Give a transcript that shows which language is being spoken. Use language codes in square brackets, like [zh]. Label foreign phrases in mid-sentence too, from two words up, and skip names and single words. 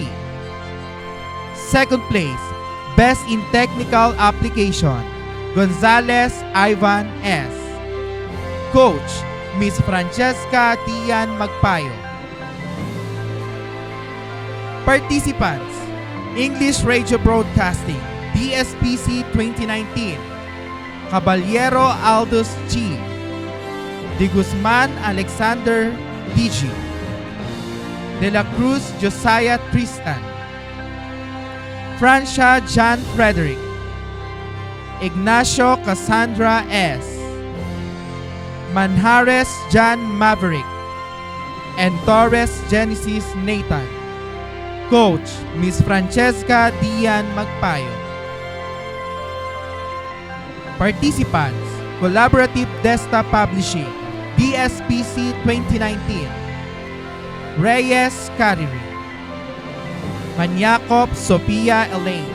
[en] Second place, Best in Technical Application, Gonzales Ivan S. Coach, Miss Francesca Dian Magpayo. Participants, English Radio Broadcasting, DSPC 2019, Caballero Aldous G. De Guzman Alexander DG. De la Cruz Josiah Tristan, Francia John Frederick, Ignacio Cassandra S, Manjares John Maverick, and Torres Genesis Nathan. Coach, Miss Francesca Dian Magpayo. Participants, Collaborative Desta Publishing, DSPC 2019, Reyes Cariri, Manyakop Sophia Elaine.